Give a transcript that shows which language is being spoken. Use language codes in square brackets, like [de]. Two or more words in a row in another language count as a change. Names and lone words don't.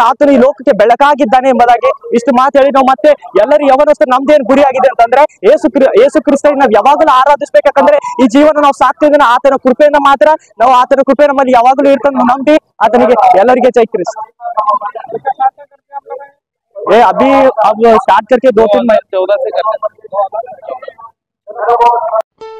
[kn] ಆತನು ಈ ಲೋಕಕ್ಕೆ ಬೆಳಕಾಗಿದ್ದಾನೆ ಎಂಬುದಾಗಿ ಇಷ್ಟು ಮಾತು ಹೇಳಿ ನಾವು ಮತ್ತೆ ಎಲ್ಲರೂ ಯವನಸ್ಥರು ನಮ್ದೇನು ಗುರಿ ಆಗಿದೆ ಅಂತಂದ್ರೆ ಯೇಸು ಕ್ರಿಸ್ತನ ನಾವು ಯಾವಾಗಲೂ ಆರಾಧಿಸ್ಬೇಕಂದ್ರೆ ಈ ಜೀವನ ನಾವು ಸಾಕ್ತಿದ್ದೇನೆ ಆತನ ಕೃಪೆಯಿಂದ ಮಾತ್ರ। ನಾವು ಆತನ ಕೃಪೆ ನಮ್ಮಲ್ಲಿ ಯಾವಾಗಲೂ ಇರ್ತಂದು ನಂಬಿ ಆತನಿಗೆ ಎಲ್ಲರಿಗೆ ಜೈ ಕ್ರಿಸ್ತ। [hi] अभी अब स्टार्ट करके 2-3 महीने 14 से करते हैं।